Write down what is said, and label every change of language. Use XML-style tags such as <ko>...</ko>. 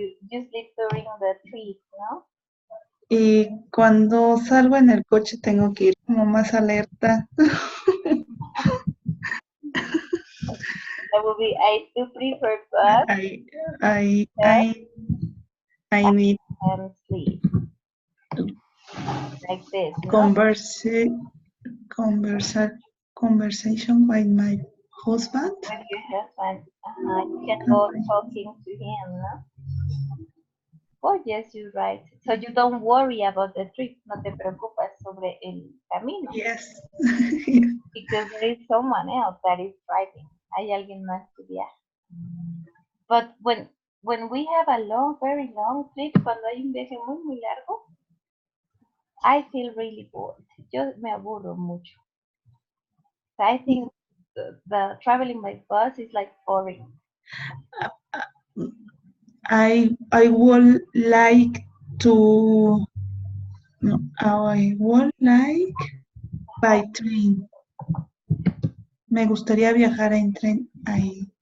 <en>You sleep during the trip, no?</en> <es>Y cuando salgo en el coche tengo que ir como más alerta.</es> <en>That would be, I do prefer bus I I uh, I I need and sleep to like this, no? converse conversa conversation with my husband. With your husband, you can go talking to him, no? Oh, yes, you're right. So you don't worry about the trip,</en> <es>no te preocupas sobre el camino,</es> <en>Yes. because there is someone else that is driving.</en> <es>Hay alguien más que viaja.</es> <en>But when we have a very long trip,</en> <es>cuando hay un viaje muy largo,</es> <en>I feel really bored.</en> <es>Yo me aburro mucho.</es> <en>So I think the traveling by bus is like boring. I would like to no, I would like by train.</en> <es>Me gustaría viajar en tren ahí.</es>